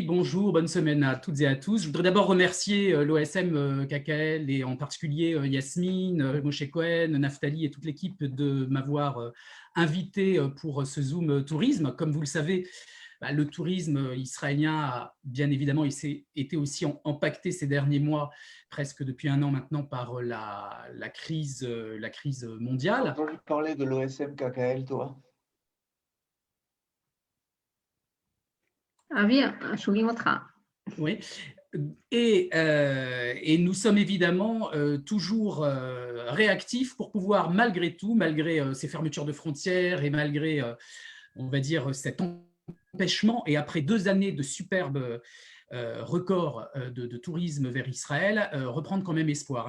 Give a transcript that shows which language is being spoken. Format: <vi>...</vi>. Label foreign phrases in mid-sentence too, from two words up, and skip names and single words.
<fr>Bonjour, bonne semaine à toutes et à tous. Je voudrais d'abord remercier l'OSM KKL et en particulier Yasmine, Moshe Cohen, Naftali et toute l'équipe de m'avoir invité pour ce Zoom tourisme. Comme vous le savez, le tourisme israélien a bien évidemment été aussi impacté ces derniers mois, presque depuis 1 an maintenant, par la crise mondiale. Tu as entendu parler de l'OSM KKL, toi?</fr> <he>אבי, שומעים אותך.</he> <fr>Oui, et nous sommes évidemment toujours réactifs pour pouvoir, malgré tout, malgré ces fermetures de frontières et malgré, on va dire, cet empêchement, et après 2 années de superbes records de tourisme vers Israël, reprendre quand même espoir.</fr>